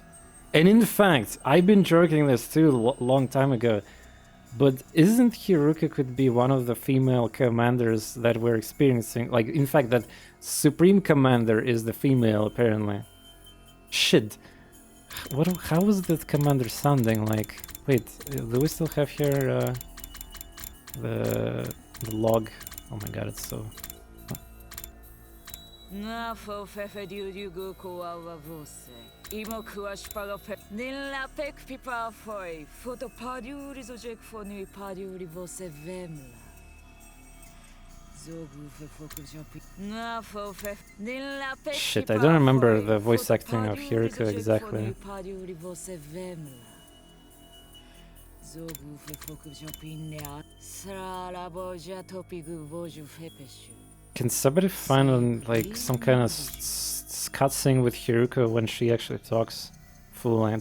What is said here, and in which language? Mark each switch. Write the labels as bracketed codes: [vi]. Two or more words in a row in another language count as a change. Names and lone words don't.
[en] And in fact, I've been joking this too long time ago, but isn't Hiruka could be one of the female commanders that we're experiencing? Like, in fact, that Supreme Commander is the female, apparently. Shit. How was that commander sounding like? Wait, do we still have here the log? Oh my god, it's so... Na fo fefe du gu ko wa vose. Imo kuashpaga pe. Nilla pek pipa foi. Foto padiuri zojek fo nui padiuri vose vemla. Zogu fe foku jopi. Na fo fefe. Nilla pek. Shit, I don't remember the voice acting of Hiruka exactly. Can somebody find like some kind of cutscene with Hiruko when she actually talks full length?